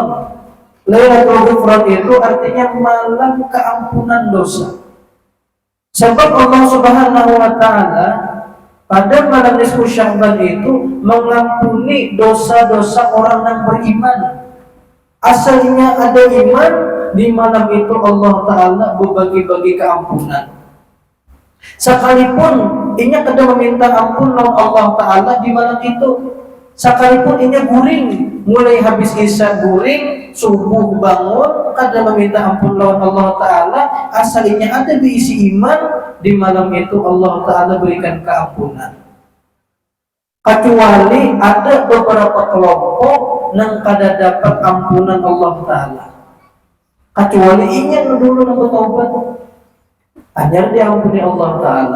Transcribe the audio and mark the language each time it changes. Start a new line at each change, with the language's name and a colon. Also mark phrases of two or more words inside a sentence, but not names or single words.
Indonesian: Lailatul Ghufran itu artinya malam keampunan dosa. Sebab
Arabic: Allah Subhanahu wa Ta'ala
Indonesian: pada malam nisfu Sya'ban itu mengampuni dosa-dosa orang yang beriman. Asalnya ada iman, di malam itu
Arabic: Allah Ta'ala
Indonesian: berbagi-bagi keampunan.
Banjar: Sekalipun inya kada meminta ampun lawan
Arabic: Allah Ta'ala
Banjar: di malam itu, sekalipun inya guring mulai habis isya guring, subuh bangun kada meminta ampun lawan
Arabic: Allah Ta'ala,
Indonesian: asalnya ada diisi iman, di malam itu
Arabic: Allah Ta'ala
Indonesian: berikan keampunan. Kecuali ada beberapa kelompok yang kada dapat ampunan
Arabic: Allah Ta'ala,
Indonesian: kecuali inya dulu yang bertobat agar diampuni
Arabic: Allah Ta'ala.